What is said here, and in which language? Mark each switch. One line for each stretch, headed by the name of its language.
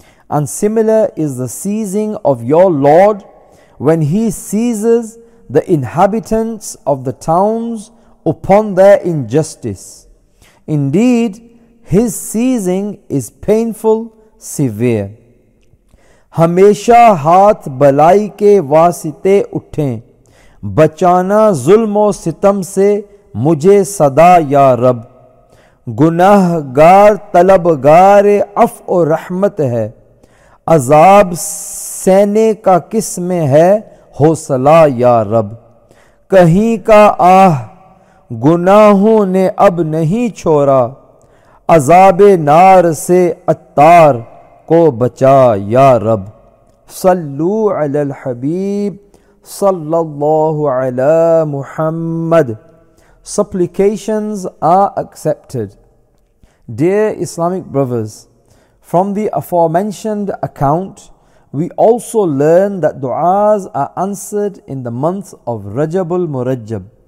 English: And similar is the seizing of your Lord when he seizes the inhabitants of the towns upon their injustice. Indeed, his seizing is painful, severe.
Urdu: Hamesha haath balai ke waasite uthein. بچانا ظلم و ستم سے مجھے صدا یا رب. گناہگار طلبگار عف و رحمت ہے, عذاب سینے کا کس میں ہے حوصلہ یا رب. کہیں کا آہ گناہوں نے اب نہیں چھوڑا, عذاب نار سے عطار کو بچا یا رب.
Arabic: صلو علی الحبیب sallallahu ala Muhammad.
English: Supplications are accepted. Dear Islamic brothers, from the aforementioned account, we also learn that du'as are answered in the month of Rajab al-Murajjab.